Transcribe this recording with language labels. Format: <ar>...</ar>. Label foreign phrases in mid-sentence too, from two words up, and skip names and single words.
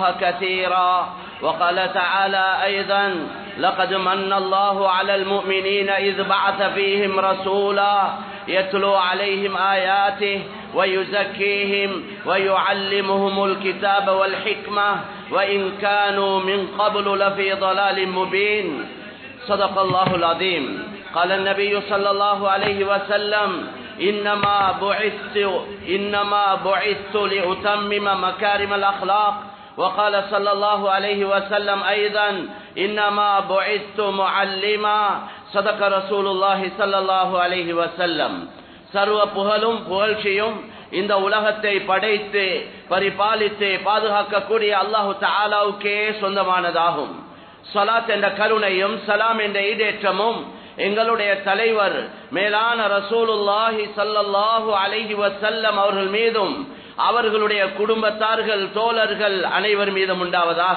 <ar>كثيرا وقال تعالى أيضا لقد من الله على المؤمنين إذ بعث فيهم رسولا يتلو عليهم آياته ويزكيهم ويعلمهم الكتاب والحكمة وإن كانوا من قبل لفي ضلال مبين صدق الله العظيم قال النبي صلى الله عليه وسلم إنما بعثت لأتمم مكارم الأخلاق وقال صلى الله عليه وسلم أيضا إنما بعثت معلما صدق رسول الله صلى الله عليه وسلم</ar> <ta>சர்வ புகழும் புகழ்ச்சியும் இந்த உலகத்தை படைத்து பரிபாலித்து பாதுகாக்கக்கூடிய அல்லாஹு தஆலாவுக்கே சொந்தமானதாகும். ஸலாத் என்ற கருணையும் சலாம் என்ற ஈடேற்றமும் எங்களுடைய தலைவர் மேலான</ta> <ar>رسول الله صلى الله عليه وسلم</ar> <ta>அவர்கள் மீதும் அவர்களுடைய குடும்பத்தார்கள் தோழர்கள் அனைவர் மீதும் உண்டாவதாக.</ta>